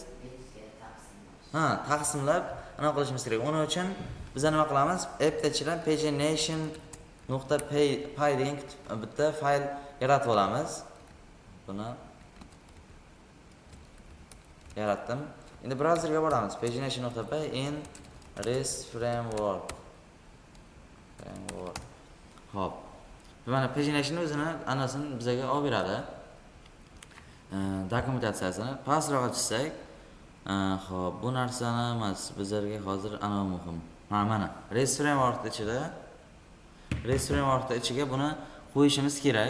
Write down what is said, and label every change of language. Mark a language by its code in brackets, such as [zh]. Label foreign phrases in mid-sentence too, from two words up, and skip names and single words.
[uz] Ha, taqsimlab anaqa qilishimiz kerak. Uning uchun biz nima qilamiz? App ichidan pagination.py degan bitta fayl yaratib olamiz. Buni yaratdim. Endi brauzerga boramiz. [en] pagination.py in REST framework. [uz] Hop. Mana pagination o'zini anasini bizga olib beradi. Dokumentatsiyasini pastroq ochsak, hop, bu narsani emas, bizlarga hozir ana muhim. Mana REST framework ichiga buni qo'yishimiz kerak.